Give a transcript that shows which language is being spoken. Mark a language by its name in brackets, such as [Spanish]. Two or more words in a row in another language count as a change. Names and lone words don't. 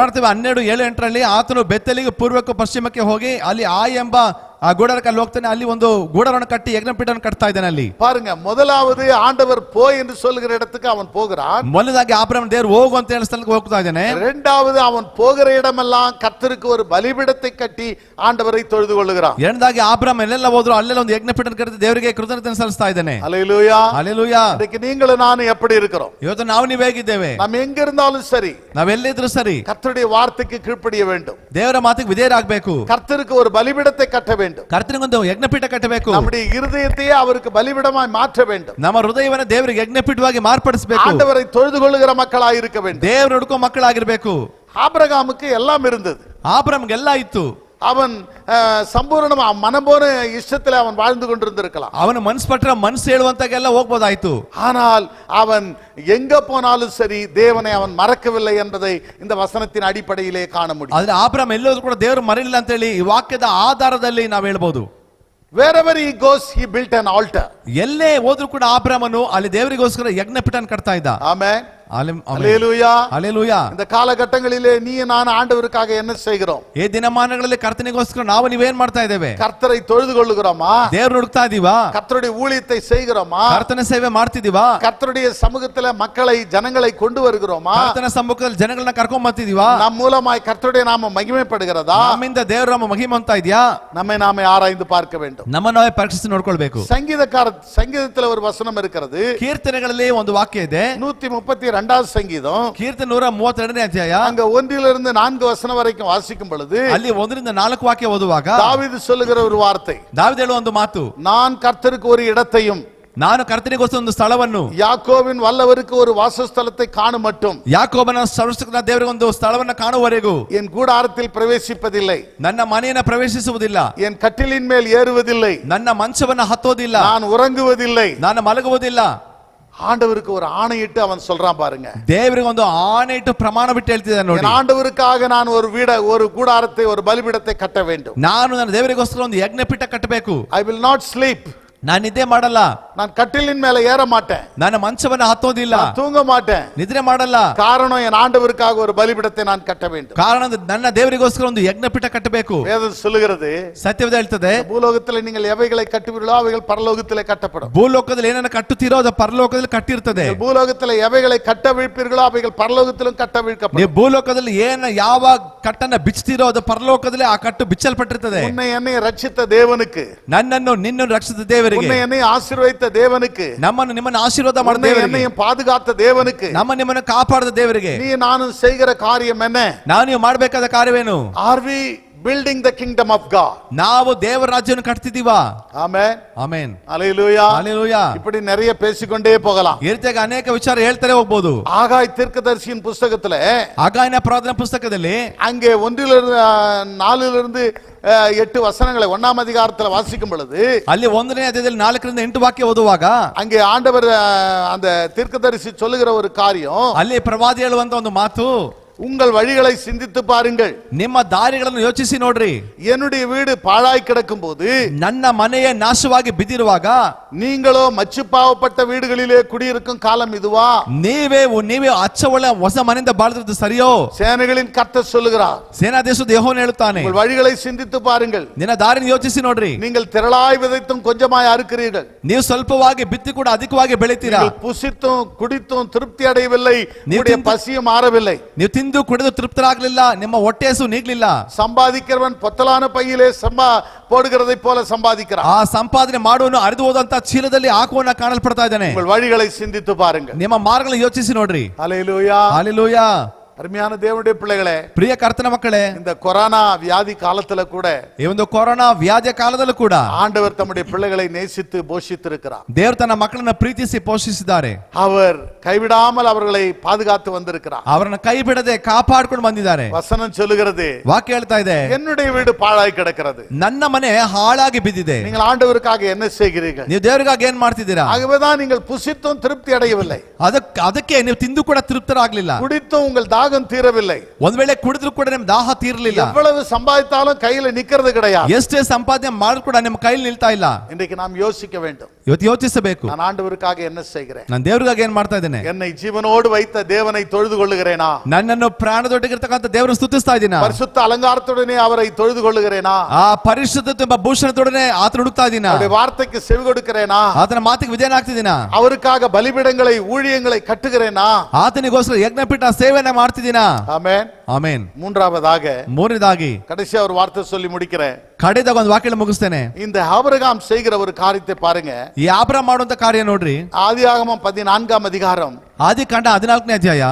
[Kannada] ನೋಡ್ತೀವಿ 12, 7, 8ರಲ್ಲಿ ಆತನು ಬೆತ್ತೇಲಿಗೆ ಪೂರ್ವಕ್ಕೆ ಪಶ್ಚಿಮಕ್ಕೆ ಹೋಗಿ ಅಲ್ಲಿ ಆಯಿ ಎಂಬ ಆ ಗೂಡಾರಕ್ಕೆ ಹೋಗ್ತಾನೆ. ಅಲ್ಲಿ ಒಂದು ಗೂಡಾರವನ್ನು ಕಟ್ಟಿ ಯಜ್ಞಪೀಠವನ್ನು ಕಟ್ತಾ ಇದ್ದಾನೆ. ಅಲ್ಲಿ [Tamil] பாருங்க, முதலாவது ஆண்டவர் போய் என்று சொல்லுகிற இடத்துக்கு அவன் போகிறான். [Kannada] ಮೊದಲಾಗಿ ಆಬ್ರಹಾಮ ದೇವರು ಹೋಗು ಅಂತ ಹೇಳಿ ಸ್ಥಳಕ್ಕೆ ಹೋಗ್ತಾ ಇದ್ದಾನೆ. [Tamil] இரண்டாவது அவன் போகிற இடமெல்லாம் கர்த்தருக்கு ஒரு பலிபீடத்தை கட்டி ஆண்டவரை தொழுது கொள்ளுகிறான். [Kannada] ಎರಡನೇದಾಗಿ ಆಬ್ರಹಾಮ ಎಲ್ಲೆಲ್ಲ ಹೋದ್ರು ಅಲ್ಲೆಲ್ಲ ಒಂದು ಯಜ್ಞಪೀಠ ಕಟ್ಟಿ ದೇವರಿಗೆ ಕೃತಜ್ಞತೆ ಸಲ್ಲಿಸ್ತಾ ಇದ್ದಾನೆ. [Tamil] அல்லேலூயா, [Kannada] ಹಲ್ಲೆಲೂಯಾ. [Tamil] இன்னைக்கு நீங்களும் நானும் எப்படி இருக்கிறோம்? [Kannada] ಇವತ್ತು ನಾವು ನೀವು ಹೇಗಿದ್ದೇವೆ? [Tamil] நாம் எங்க இருந்தாலும் சரி, [Kannada] ನಾವೆಲ್ಲಿದ್ರು ಸರಿ, [Tamil] கர்த்தருடைய வார்த்தைக்கு கீழ்ப்படிய வேண்டும். [Kannada] ದೇವರ ಮಾತಿಗೆ ವಿಧೇಯರಾಗಬೇಕು. [Tamil] கர்த்தருக்கு ஒரு பலிபீடத்தை கட்ட வேண்டும். [Kannada] ಕರ್ತನಿಗೊಂದು ಯಜ್ಞಪೀಠ ಕಟ್ಟಬೇಕು. [Tamil] நம்முடைய இருதயத்தையே அவருக்கு பலிபீடமாய் மாற்ற வேண்டும். [Kannada] ನಮ್ಮ ಹೃದಯವನ್ನು ದೇವರಿಗೆ ಯಜ್ಞಪೀಠವಾಗಿ ಮಾರ್ಪಡಿಸಬೇಕು. [Tamil] ஆண்டவரை தொழுது கொள்ளுகிற மக்களாய் இருக்க வேண்டும். [Kannada] ದೇವರು ಹುಡುಕೋ ಮಕ್ಕಳಾಗಿರ್ಬೇಕು. [Tamil] ஆபிரகாமுக்கு எல்லாம் இருந்தது. [Kannada] ಆಬ್ರಹಾಮ್ಗೆ ಎಲ್ಲ ಇತ್ತು. [Tamil] அவன் [Kannada] ಸಂಪೂರ್ಣ ಮನ [Tamil] போன இஷ்டத்தில் அவன் வாழ்ந்து கொண்டிருந்திருக்கலாம். [Kannada] ಅವನ ಮನಸ್ಸು ಪಟ್ಟ ಮನಸ್ಸು ಹೇಳುವಂತಾಗೆಲ್ಲ ಹೋಗ್ಬೋದಾಯ್ತು. [Tamil] ஆனால் அவன் எங்க போனாலும் சரி தேவனை அவன் மறக்கவில்லை என்பதை இந்த வசனத்தின் அடிப்படையிலே காண முடியும். [Kannada] ಆದ್ರೆ ಆಬ್ರಹಾಮ್ ಎಲ್ಲೋದ್ರು ಕೂಡ ದೇವರು ಮರಿಲಿಲ್ಲ ಅಂತ ಹೇಳಿ ಈ ವಾಕ್ಯದ ಆಧಾರದಲ್ಲಿ ನಾವು ಹೇಳ್ಬೋದು. [English] Wherever he goes, he built an altar. [Kannada] ಎಲ್ಲೇ ಹೋದ್ರು ಕೂಡ ಆಬ್ರಹಾಮನು ಅಲ್ಲಿ ದೇವರಿಗೋಸ್ಕರ ಯಜ್ಞಪೀಠನ ಕಟ್ತಾ ಇದ್ದ. [English] Amen. Hallelujah. Hallelujah. [Tamil] இந்த காலகட்டங்களிலே நீ நான் ஆண்டவருக்காக என்ன செய்கிறோம்? [Kannada] ಈ ದಿನಮಾನಗಳಲ್ಲಿ ಕರ್ತನಿಗೋಸ್ಕರ ನಾವು ನೀವೇನ್ ಮಾಡ್ತಾ ಇದ್ದೇವೆ? [Tamil] கர்த்தரை தொழுது கொள்ளுகிறோமா? [Kannada] ದೇವರನ್ನು ಹುಡುಕ್ತಾ ಇದೀವಾ? [Tamil] கர்த்தருடைய ஊழியத்தை செய்கிறோமா? [Kannada] ಕರ್ತನ ಸೇವೆ ಮಾಡ್ತಿದೀವಾ? [Tamil] கர்த்தருடைய சமூகத்திலே மக்களை ஜனங்களை கொண்டு வருகிறோமா? [Kannada] ಕರ್ತನ ಸಮ್ಮುಖದಲ್ಲಿ ಜನಗಳನ್ನ ಕರ್ಕೊಂಡು ಬರ್ತಿದೀವಾ? [Tamil] ನಮ್ಮ மூலமாய் கர்த்தருடைய நாமம் மகிமைப்படுகிறதா? [Kannada] ನಮ್ಮಿಂದ ದೇವರ ನಾಮ ಮಹಿಮೆ ಅಂತ ಇದೆಯಾ? [Tamil] நம்மை நாமே ஆராய்ந்து பார்க்க வேண்டும். [Kannada] ನಮ್ಮನ್ನು ನಾವೇ ಪರೀಕ್ಷಿಸಿ ನೋಡ್ಕೊಳ್ಬೇಕು. [Tamil] சங்கீதத்தில் ஒரு வசனம் இருக்கிறது. [Kannada] ಕೀರ್ತನೆಗಳಲ್ಲಿ ಒಂದು ವಾಕ್ಯ ಇದೆ. [Tamil] 132வது சங்கீதம். [Kannada] ಕೀರ್ತನೆ 132ನೇ ಅಧ್ಯಾಯ. [Tamil] அங்க 1லிருந்து 4 வசனம் வரைக்கும் வாசிக்கும் பொழுது [Kannada] ಅಲ್ಲಿ 1ರಿಂದ 4 ವಾಕ್ಯ ಓದುವಾಗ [Tamil] தாவீது சொல்லுகிற ஒரு வார்த்தை. [Kannada] ದಾವೀದ ಹೇಳುವ ಒಂದು ಮಾತು. [Tamil] நான் கர்த்தருக்கு ஒரு இடத்தையும் [Kannada] ನಾನು ಕರ್ತನಿಗೋಸ್ಕರ ಒಂದು ಸ್ಥಳವನ್ನು [Tamil] யாக்கோபின் வல்லவருக்கு ஒரு வாசஸ்தலத்தை காணும் மட்டும் [Kannada] ಯಾಕೋಬನ ಸರ್ವಶಕ್ತನ ದೇವರಿಗೆ ಒಂದು ಸ್ಥಳವನ್ನು ಕಾಣುವವರೆಗೂ [Tamil] என் கூடாரத்தில் பிரவேசிப்பதில்லை. [Kannada] ನನ್ನ ಮನೆಯನ್ನು ಪ್ರವೇಶಿಸುವುದಿಲ್ಲ. [Tamil] என் கட்டிலின் மேல் ஏறுவதில்லை. [Kannada] ನನ್ನ ಮಂಚವನ್ನು ಹತ್ತೋದಿಲ್ಲ. [Tamil] நான் உறங்குவதில்லை. [Kannada] ನಾನು ಮಲಗುವುದಿಲ್ಲ. [Tamil] ஆண்டவருக்கு ஒரு ஆணையிட்டு அவன் சொல்றான் பாருங்க. [Kannada] ದೇವರಿಗೆ ಒಂದು ಆಣೆ ಇಟ್ಟು ಪ್ರಮಾಣ ಬಿಟ್ಟು ಹೇಳ್ತಿದ್ದಾನೆ ನೋಡಿ. [Tamil] ஆண்டவருக்காக நான் ஒரு கூடாரத்தை ஒரு பலிபீடத்தை கட்ட வேண்டும். [Kannada] ನಾನು ನನ್ನ ದೇವರಿಗೋಸ್ಕರ ಒಂದು ಯಜ್ಞಪೀಠ ಕಟ್ಟಬೇಕು. [English] I will not sleep. [Kannada] ನಾನು ನಿದ್ದೆ ಮಾಡಲ್ಲ. [Tamil] நான் கட்டிலின் மேல ஏற மாட்டேன். [Kannada] ನಾನು ಮಂಚವನ್ನು ಹತ್ತೋದಿಲ್ಲ. [Tamil] தூங்க மாட்டேன். [Kannada] ನಿದ್ರೆ ಮಾಡಲ್ಲ. [Tamil] காரணம் என் ஆண்டவருக்காக ஒரு பலிபீடத்தை நான் கட்ட வேண்டும். [Kannada] ಕಾರಣ ನನ್ನ ದೇವರಿಗೋಸ್ಕರ ಒಂದು ಯಜ್ಞಪೀಠ ಕಟ್ಟಬೇಕು. [Tamil] வேதம் சொல்லுகிறது. [Kannada] ಸತ್ಯವೇದ ಹೇಳ್ತದೆ. [Tamil] பூலோகத்தில் நீங்கள் எவைகளை கட்டுவீர்களோ அவைகள் பரலோகத்திலே கட்டப்படும். [Kannada] ಭೂಲೋಕದಲ್ಲಿ ಏನನ್ನ ಕಟ್ಟುತ್ತೀರೋ ಅದು ಪರಲೋಕದಲ್ಲಿ ಕಟ್ಟಿರ್ತದೆ. [Tamil] பூலோகத்தில் எவைகளை கட்டவிழ்ப்பீர்களோ அவைகள் பரலோகத்திலும் கட்டவிழ்க்கப்படும். [Kannada] ನೀವು ಭೂಲೋಕದಲ್ಲಿ ಏನು ಯಾವ ಕಟ್ಟನ್ನ ಬಿಚ್ಚುತ್ತೀರೋ ಅದು ಪರಲೋಕದಲ್ಲಿ ಆ ಕಟ್ಟು ಬಿಚ್ಚಲ್ಪಟ್ಟಿರ್ತದೆ. [Tamil] உன்னை என்னை ரட்சித்த தேவனுக்கு, [Kannada] ನನ್ನನ್ನು ನಿನ್ನನ್ನು ರಕ್ಷಿಸಿದ ದೇವರಿಗೆ, [Tamil] உன்னை என்னை ஆசீர்வதித்த தேவனுக்கு, [Kannada] ನಮ್ಮನ್ನು ನಿಮ್ಮನ್ನು ಆಶೀರ್ವಾದ ಮಾಡಿದ ದೇವರಿಗೆ, [Tamil] என்னையும் பாதுகாத்த தேவனுக்கு, [Kannada] ನಮ್ಮ ನಿಮ್ಮನ್ನು ಕಾಪಾಡಿದ ದೇವರಿಗೆ [Tamil] நீ நானும் செய்கிற காரியம் என்ன? [Kannada] ನಾವು ನೀವು ಮಾಡಬೇಕಾದ ಕಾರ್ಯವೇನು? [English] Are we building the kingdom of God? [Kannada] ನಾವು ದೇವರ ರಾಜ್ಯವನ್ನು ಕಟ್ತಿದೀವಾ? ಆಮೆನ್. ಆಮೆನ್. [Tamil] ஹல்லேலூயா. ஹல்லேலூயா. இப்படி நிறைய பேசிக்கொண்டே போகலாம். [Kannada] ಈ ರೀತಿಯಾಗಿ ಅನೇಕ ವಿಚಾರ ಹೇಳ್ತಾರೆ ಹೋಗಬಹುದು. [Tamil] ஆகாய் தீர்க்கதரிசியின் புத்தகத்திலே, [Kannada] ಆಗಾಯನ ಪ್ರವಾದನ ಪುಸ್ತಕದಲ್ಲಿ [Tamil] அங்கே 1-4 8 வசனங்களை 1ஆம் அதிகாரத்தில் வாசிக்கும் பொழுது [Kannada] ಅಲ್ಲಿ 1ನೇ ಅಧ್ಯಾಯದಲ್ಲಿ 4ರಿಂದ 8 ವಾಕ್ಯ ಓದುವಾಗ [Tamil] அங்கே ஆண்டவர் அந்த தீர்க்கதரிசி சொல்லுகிற ஒரு காரியம், [Kannada] ಅಲ್ಲಿ ಪ್ರವಾದಿ ಹೇಳುವಂತ ಒಂದು ಮಾತು, [Tamil] உங்கள் வழிகளை சிந்தித்து பாருங்கள், [Kannada] ನಿಮ್ಮ ದಾರಿಗಳನ್ನು ಯೋಚಿಸಿ ನೋಡ್ರಿ. [Tamil] என்னுடைய வீடு பாழாய் கிடக்கும் போது, [Kannada] ನನ್ನ ಮನೆಯೇ ನಾಶವಾಗಿ ಬಿದ್ದಿರುವಾಗ, [Tamil] நீங்களோ மச்சுப்பாவப்பட்ட வீடுகளிலே குடியிருக்கும் காலம் இதுவா? [Kannada] ನೀವೇ ಅಚ್ಚ ಒಳ್ಳೆ ಹೊಸ ಮನೆಯಿಂದ ಬಾಳ್ದಿರೋದು ಸರಿಯೋ? [Tamil] சேனைகளின் கர்த்தர் சொல்லுகிறார். [Kannada] ಸೇನಾಧೀಶದ ಯೆಹೋವನು ಹೇಳುತ್ತಾನೆ, [Tamil] உங்கள் வழிகளை சிந்தித்து பாருங்கள், [Kannada] ನಿನ್ನ ದಾರಿನ ಯೋಚಿಸಿ ನೋಡ್ರಿ. [Tamil] நீங்கள் திரளாய் விதைத்தும் கொஞ்சமாய் அறுக்கிறீர்கள், [Kannada] ನೀವು ಸ್ವಲ್ಪವಾಗಿ ಬಿತ್ತಿ ಕೂಡ ಅಧಿಕವಾಗಿ ಬೆಳಿತೀರಾ. [Tamil] நீங்கள் புசித்தும் குடித்தும் திருப்தி அடையவில்லை, உங்களுடைய பசியும் மாறவில்லை. [Kannada] ನೀವು ತಿಂದು ಕುಡಿದು ತೃಪ್ತರಾಗಲಿಲ್ಲ, ನಿಮ್ಮ ಹೊಟ್ಟೆ ಹಸು ನೀಗಲಿಲ್ಲ. [Tamil] சம்பாதிக்கிறவன் பொத்தலான பையிலே போடுகிறதை போல சம்பாதிக்கிறான். [Kannada] ಆ ಸಂಪಾದನೆ ಮಾಡುವನು ಹರಿದು ಹೋದಂತ ಚೀಲದಲ್ಲಿ ಹಾಕುವನ ಕಾಣಲ್ಪಡ್ತಾ ಇದ್ದಾನೆ. [Tamil] உங்கள் வழிகளை சிந்தித்து பாருங்கள், [Kannada] ನಿಮ್ಮ ಮಾರ್ಗಗಳನ್ನು ಯೋಚಿಸಿ ನೋಡ್ರಿ. [Tamil] ஹல்லேலூயா. ஹல்லேலூயா. அருமையான தேவனுடைய பிள்ளைகளே, [Kannada] ಪ್ರಿಯ ಕರ್ತನ ಮಕ್ಕಳೇ, [Tamil] இந்த கொரோனா வியாதி காலத்துல கூட, [Kannada] ಈ ಒಂದು ಕೊರೋನಾ ವ್ಯಾಧಿಯ ಕಾಲದಲ್ಲೂ ಕೂಡ [Tamil] ஆண்டவர் தம்முடைய பிள்ளைகளை நேசித்து போஷித்திருக்கிறார். [Kannada] ದೇವರು ತನ್ನ ಮಕ್ಕಳನ್ನ ಪ್ರೀತಿಸಿ ಪೋಷಿಸಿದ್ದಾರೆ. [Tamil] அவர் கைவிடாமல் அவர்களை பாதுகாத்து வந்திருக்கிறார். [Kannada] ಅವರನ್ನ ಕೈ ಬಿಡದೆ ಕಾಪಾಡಿಕೊಂಡು ಬಂದಿದ್ದಾರೆ. [Tamil] வசனம் சொல்லுகிறது, [Kannada] ವಾಕ್ಯ ಹೇಳ್ತಾ ಇದೆ, [Tamil] என்னுடைய வீடு பாழாய் கிடக்கிறது. [Kannada] ನನ್ನ ಮನೆ ಹಾಳಾಗಿ ಬಿದ್ದಿದೆ. [Tamil] நீங்கள் ஆண்டவருக்காக என்ன செய்கிறீர்கள்? [Kannada] ನೀವು ದೇವರಿಗಾಗಿ ಏನ್ ಮಾಡ್ತಿದ್ದೀರಾ? [Tamil] ஆகவேதான் நீங்கள் புசித்தும் திருப்தி அடையவில்லை, [Kannada] ಅದಕ್ಕೆ ನೀವು ತಿಂದು ಕೂಡ ತೃಪ್ತರಾಗ್ಲಿಲ್ಲ, [Tamil] குடித்தும் உங்கள் தாகம் தீரவில்லை. [Kannada] ಒಂದ್ ವೇಳೆ ಕುಡಿದ್ರು ಕೂಡ ನಿಮ್ ದಾಹ ತೀರಲಿಲ್ಲ. [Tamil] எவ்வளவு சம்பாதித்தாலும் கையில நிக்கிறது கிடையாது. [Kannada] ಎಷ್ಟೇ ಸಂಪಾದನೆ ಮಾಡಿದ್ರು ಕೂಡ ನಿಮ್ಮ ಕೈಲಿ ನಿಲ್ತಾ ಇಲ್ಲ. [Tamil] இன்றைக்கு நாம் யோசிக்க வேண்டும். [Kannada] ಇವತ್ತು ಯೋಚಿಸಬೇಕು, [Tamil] நான் ஆண்டவருக்காக என்ன செய்கிறேன்? [Kannada] ನಾನು ದೇವರಿಗಾಗಿ ಏನ್ ಮಾಡ್ತಾ ಇದ್ದೇನೆ? [Tamil] என்னை ஜீவனோடு வைத்த தேவனை தொழுது கொள்ளுகிறேனா? [Kannada] ನನ್ನನ್ನು ಪ್ರಾಣದೊಟ್ಟಿಗಿರ್ತಕ್ಕಂಥ ದೇವರನ್ನು ಸ್ತುತಿಸ್ತಾ ಇದ್ದೀನಾ? [Tamil] பரிசுத்த அலங்காரத்துடனே அவரை தொழுது கொள்ளுகிறேனா? [Kannada] ಆ ಪರಿಶುದ್ಧತೆ ಎಂಬ ಭೂಷಣದೊಡನೆ ಆತನ ಹುಡುಕ್ತಾ ಇದ್ದೀನಾ? [Tamil] அவருடைய வார்த்தைக்கு செவி கொடுக்கிறேனா? [Kannada] ಆತನ ಮಾತಿಗೆ ವಿಧೇಯನಾಗ್ತಿದ್ದೀನಾ? [Tamil] அவருக்காக பலிபீடங்களை ஊழியங்களை கட்டுகிறேனா? [Kannada] ಆತನಿಗೋಸ್ಕರ ಯಜ್ಞಪೀಠ ಸೇವೆನ ಮಾಡ್ತಿದ್ದೀನಾ? [Tamil] ஆமென். [Kannada] ಆಮೆನ್. [Tamil] மூன்றாவதாக, [Kannada] ಮೂರನೇದಾಗಿ [Tamil] கடைசியா ஒரு வார்த்தை சொல்லி முடிக்கிறேன். [Kannada] ಕಡೆದಾಗ ಒಂದು ವಾಕ್ಯ ಮುಗಿಸ್ತೇನೆ. [Tamil] இந்த ஆபிரகாம் செய்கிற ஒரு காரியத்தை பாருங்க. [Kannada] ಈ ಆಬ್ರಹಾಮ್ ಮಾಡುವಂತ ಕಾರ್ಯ ನೋಡ್ರಿ. [Tamil] ஆதியாகமம் 14ஆம் அதிகாரம் [Kannada] ಆದಿಕಾಂಡ 14ನೇ ಅಧ್ಯಾಯ